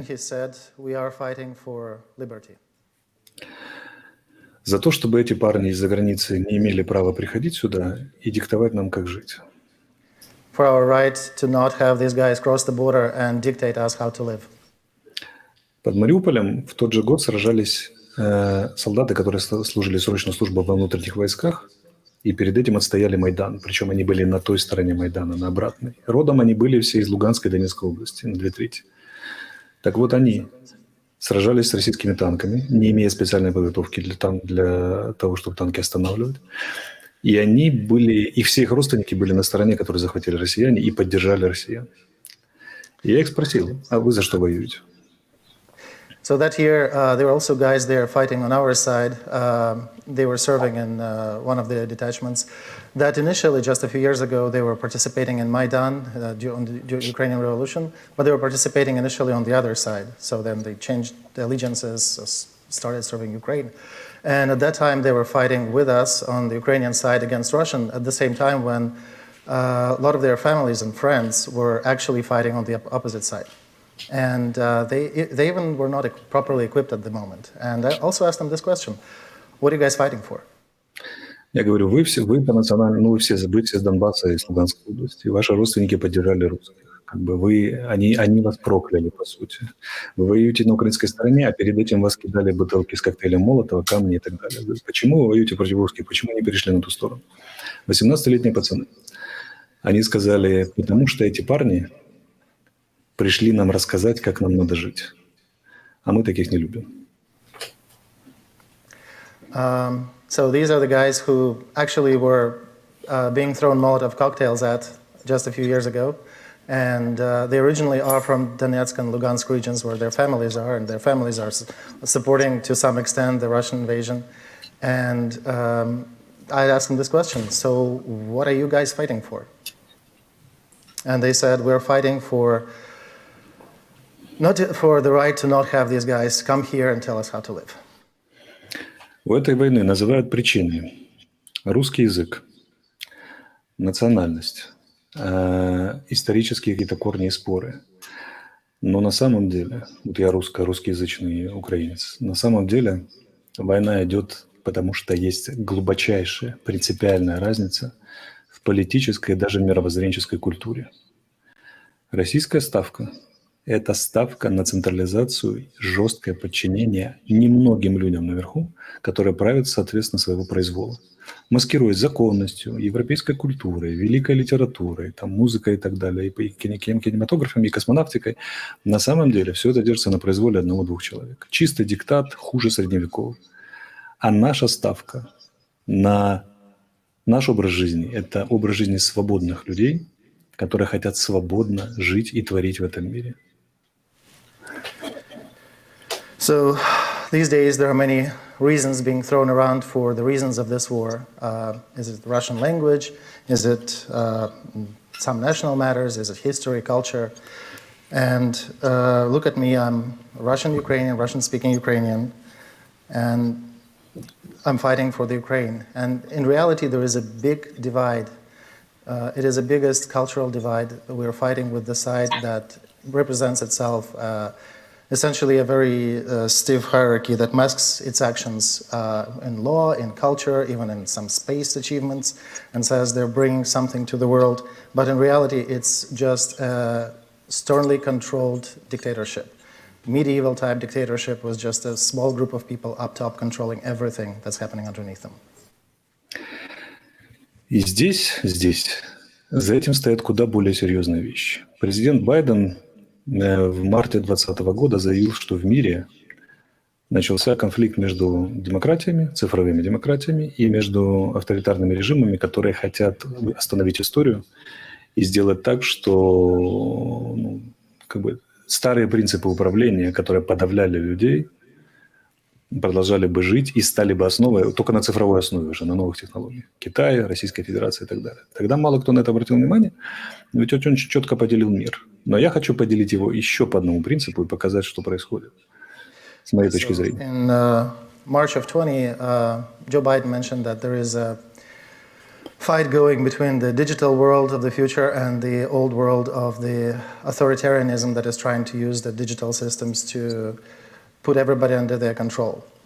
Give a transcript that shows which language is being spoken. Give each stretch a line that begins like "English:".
English: And he said, we are fighting for liberty.
Russian: За то, чтобы эти парни из-за границы не имели права приходить сюда и диктовать нам, как жить.
English: For our right to not have these guys cross the border and dictate us how to live.
Russian: Под Мариуполем в тот же год сражались солдаты, которые служили срочную службу во внутренних войсках, и перед этим отстояли Майдан. Причем они были на той стороне Майдана, на обратной. Родом они были все из Луганской и Донецкой области, на 2/3. Так вот, они сражались с российскими танками, не имея специальной подготовки для того, чтобы танки останавливать. И все их родственники были на стороне, которую захватили россияне, и поддержали россиян. И я их спросил, а вы за что воюете?
English: So that year, there were also guys there fighting on our side. They were serving in one of the detachments that initially, just a few years ago, they were participating in Maidan during the Ukrainian Revolution, but they were participating initially on the other side. So then they changed the allegiances, started serving Ukraine. And at that time, they were fighting with us on the Ukrainian side against Russian at the same time when a lot of their families and friends were actually fighting on the opposite side. And they even were not properly equipped at the moment. And I also asked them this question, what are you guys fighting for?
Russian: Я говорю, вы по национальному, вы все с Донбасса и с Луганской области, ваши родственники поддержали русских. Они вас прокляли, по сути. Вы воюете на украинской стороне, а перед этим вас кидали бутылки с коктейлем Молотова, камни и так далее. Почему вы воюете против русских? Почему не перешли на ту сторону? 18-летние пацаны. Они сказали, потому что эти парни пришли нам рассказать, как нам надо жить. А мы таких не любим.
English: So these are the guys who actually were being thrown Molotov cocktails at just a few years ago. And they originally are from Donetsk and Lugansk regions where their families are, and their families are supporting to some extent the Russian invasion. And I asked them this question, so what are you guys fighting for? And they said, we're fighting for the right to not have these guys come here and tell us how to live.
Russian: У этой войны называют причины русский язык, национальность, исторические какие-то корни и споры. Но на самом деле, вот я русскоязычный украинец, на самом деле война идет, потому что есть глубочайшая принципиальная разница в политической и даже мировоззренческой культуре. Российская ставка – это ставка на централизацию, жесткое подчинение немногим людям наверху, которые правят соответственно своего произвола, маскируясь законностью, европейской культурой, великой литературой, там, музыкой и так далее, и кинематографом, и космонавтикой. На самом деле все это держится на произволе 1-2 человек. Чистый диктат, хуже средневекового. А наша ставка на наш образ жизни – это образ жизни свободных людей, которые хотят свободно жить и творить в этом мире.
English: So these days there are many reasons being thrown around for the reasons of this war. Is it the Russian language? Is it some national matters? Is it history, culture? And look at me, I'm Russian-Ukrainian, Russian-speaking Ukrainian, and I'm fighting for the Ukraine. And in reality, there is a big divide It is the biggest cultural divide. We're fighting with the side that represents itself essentially a very stiff hierarchy that masks its actions in law, in culture, even in some space achievements, and says they're bringing something to the world. But in reality, it's just a sternly controlled dictatorship. Medieval type dictatorship was just a small group of people up top controlling everything that's happening underneath them.
Russian: И здесь, за этим стоят куда более серьезные вещи. Президент Байден в марте 2020 года заявил, что в мире начался конфликт между демократиями, цифровыми демократиями и между авторитарными режимами, которые хотят остановить историю и сделать так, что старые принципы управления, которые подавляли людей, продолжали бы жить и стали бы основой, только на цифровой основе уже, на новых технологиях. Китая, Российской Федерации и так далее. Тогда мало кто на это обратил внимание, ведь он очень четко поделил мир. Но я хочу поделить его еще по одному принципу и показать, что происходит, с моей точки зрения.
English: In March of 20, Joe Biden mentioned that there is a fight going between the digital world of the future and the old world of the authoritarianism that is trying to use the digital systems to put everybody under their control.